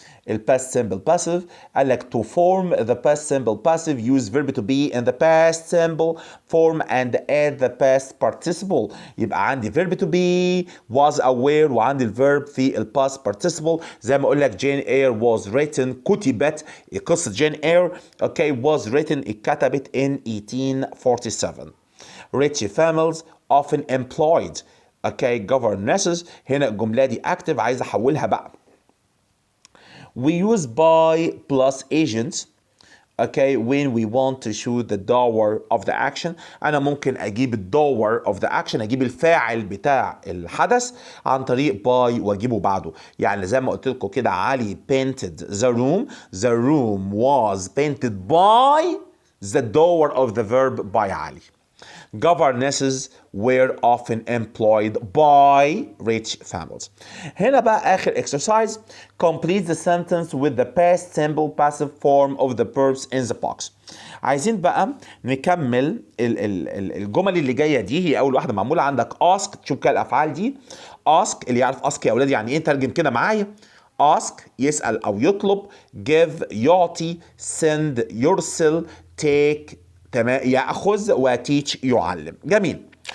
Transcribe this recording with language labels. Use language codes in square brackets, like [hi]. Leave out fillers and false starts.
[en] الباست simple passive [ar] قال لك [en] to form the past simple passive use verb to be in the past simple form and add the past participle. [ar] يبقى عندي [en] verb to be was aware [ar] وعندي الverb في الباست participle. زي ما اقول لك [en] Jane Eyre was written كتبت. [ar] قصة [en] Jane Eyre was written [ar] اتكتبت [en] in 1847. Rich families often employed. [ar] governesses هنا الجملة دي active عايز احولها بقى. [en] We use by plus agents when we want to show the doer of the action. [ar] أنا ممكن أجيب الدور [en] of the action، [ar] أجيب الفاعل بتاع الحدث عن طريق by وأجيبه بعده. يعني زي ما قلت لكم كده علي [en] painted the room. The room was painted by the doer of the verb by علي. Governesses were often employed by rich families. [ar] هنا بقى آخر exercise. [en] Complete the sentence with the past simple passive form of the verbs in the box. [ar] عايزين بقى نكمل الجمل اللي جاية دي. هي أول واحدة معمولة عندك ask. تشوف كده الأفعال دي. ask اللي يعرف ask يا أولاد يعني إيه ترجم كده معايا. ask يسأل أو يطلب. give يعطي. send يرسل. take تمام يأخذ. وتيتش يعلم. جميل.